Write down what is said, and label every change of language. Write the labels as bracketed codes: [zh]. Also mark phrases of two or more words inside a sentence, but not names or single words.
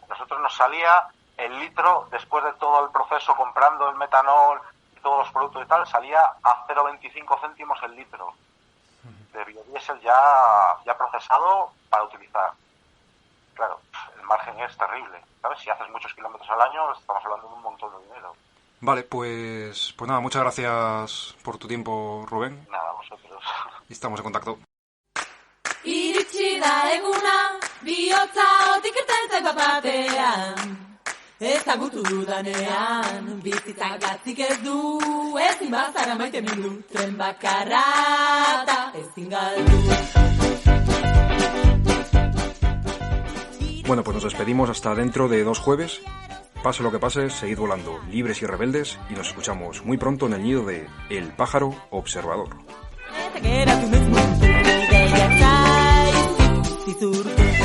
[es] Nosotros nos salía el litro, después de todo el proceso, comprando el metanol y todos los productos y tal, salía a 0,25 céntimos el litro de biodiesel ya procesado para utilizar. Claro, el margen es terrible, ¿sabes? Si haces muchos kilómetros al año, estamos hablando de un montón de dinero. Vale, pues nada, muchas gracias por tu tiempo, Rubén. Nada, vosotros. Y estamos en contacto. [eu] Iritsi da eguna, bihotza otik irtentzeko batean. Eta gutu dudanean, bizitzak gatzik ez du, ezin bazara maite mindu, tren bakarra eta ezin galdu. [es] Bueno, pues nos despedimos hasta dentro de 2 jueves. Pase lo que pase, seguid volando, libres y rebeldes, y nos escuchamos muy pronto en el nido de El Pájaro Observador.